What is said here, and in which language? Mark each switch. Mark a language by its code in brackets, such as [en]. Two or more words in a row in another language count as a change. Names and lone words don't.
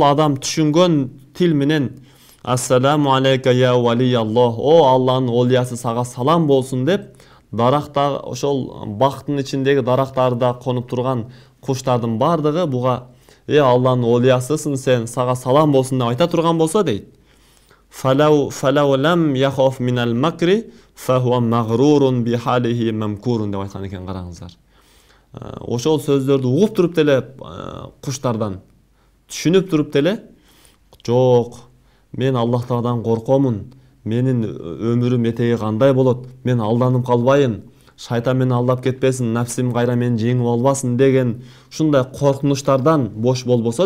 [ky] адам түшүнгөн тил менен [ar] السلام عليك يا ولي الله, [ky] о Алланын олиясы сага салам болсун деп, даракта, ошол бактын ичиндеги дарактарда конуп турган куштардын бардыгы буга Алланын олиясысың сен, сага салам болсун деп айта турган болсо дейт, [ar] فلو لم يخف من المكر فهو مغرور بحاله ممكور [ky] деп айткан экен. Караңыздар, ошол сөздөрдү угуп туруп деле, куштардан түшүнүп туруп деле, жок, мен Аллах Тааладан коркомун, менин өмүрүм этеги кандай болот, мен алданып калбайын, шайтан мени алдап кетпесин, нафсим кайра мени жеңип албасын деген ушундай коркунучтардан бош болбосо дейт.